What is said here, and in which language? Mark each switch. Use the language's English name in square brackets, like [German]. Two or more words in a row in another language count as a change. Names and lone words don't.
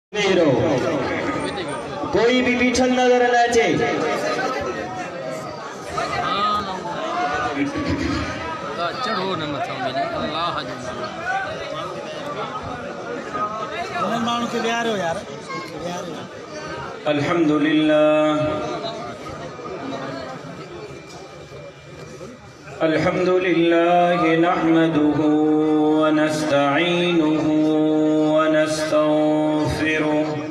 [Sindhi] कोई भी पीछल नजर न अचे। चढ़ो न मथो मिले अल्लाह जो नालो माण्हू खे विहारियो यार [Arabic] الحمد لله الحمد لله نحمده و نستعينه و نستغفره